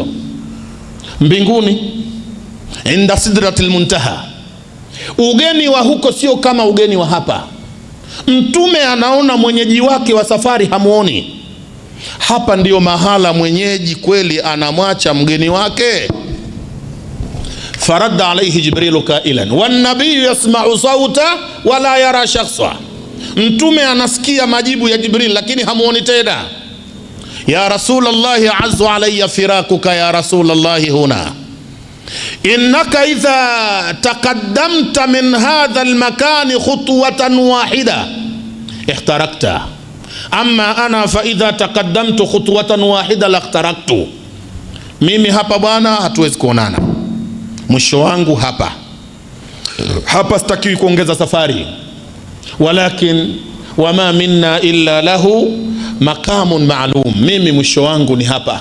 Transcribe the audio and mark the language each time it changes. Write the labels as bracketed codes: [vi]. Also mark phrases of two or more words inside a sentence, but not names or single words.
[sw] Mbinguni [ar] عند سدرة المنتهى. [sw] Ugeni wa huko sio kama ugeni wa hapa. Mtume anaona mwenyeji wake wa safari hamuoni. Hapa ndio mahala mwenyeji kweli anamwacha mgeni wake. [ar] فرد عليه جبريل قائلا والنبي يسمع صوتا ولا يرى شخصا. [sw] Mtume anasikia majibu ya Jibril lakini hamuoni tena. [ar] يا رسول الله عز علي فراقك يا رسول الله هنا. إنك إذا تقدمت من هذا المكان خطوة واحدة اخترقت أما أنا فإذا تقدمت خطوة واحدة لاحترقت. [sw] Mimi hapa bwana hatuwezi kuonana, mwisho wangu hapa sitaki kuongeza safari. [ar] ولكن وما منا إلا له مقام معلوم, [sw] mimi mwisho wangu ni hapa.